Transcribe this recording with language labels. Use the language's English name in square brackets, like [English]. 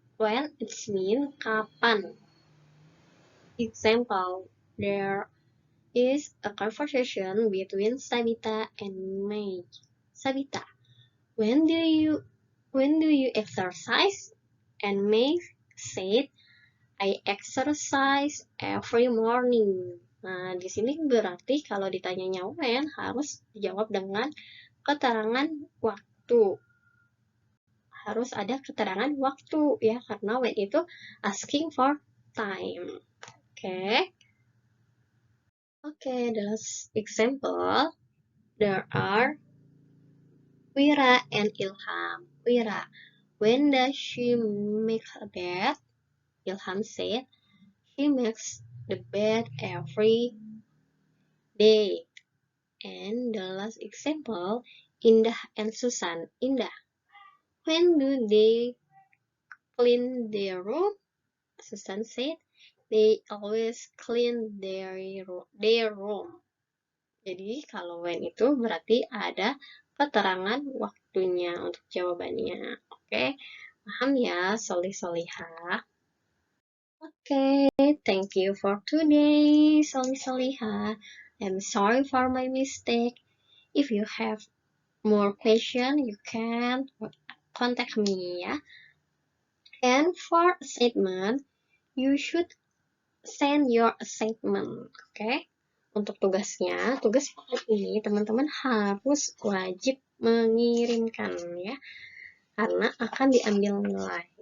[English] When it's mean kapan. Example, there is a conversation between Sabita and May. Sabita, when do you exercise? And May said, I exercise every morning. [Indonesian] Nah, di sini berarti kalau ditanyanya when harus dijawab dengan keterangan waktu. Harus ada keterangan waktu ya, karena when itu [English] asking for time. Okay, the example, there are Wira and Ilham. Wira, when does she make her bed? Ilham said, she makes the bed every they. And the last example, Indah and Susan. Indah, when do they clean their room? Susan said, they always clean their room. [Indonesian] Jadi kalau when itu berarti ada keterangan waktunya untuk jawabannya. Oke, paham ya solih-solihah? Oke, [English] thank you for today, [Indonesian] solih-solihah. [English] I'm sorry for my mistake. If you have more question, you can contact me ya. And for assignment, you should send your assignment, okay? [Indonesian] Untuk tugasnya, tugas ini teman-teman harus wajib mengirimkan ya, karena akan diambil nilai.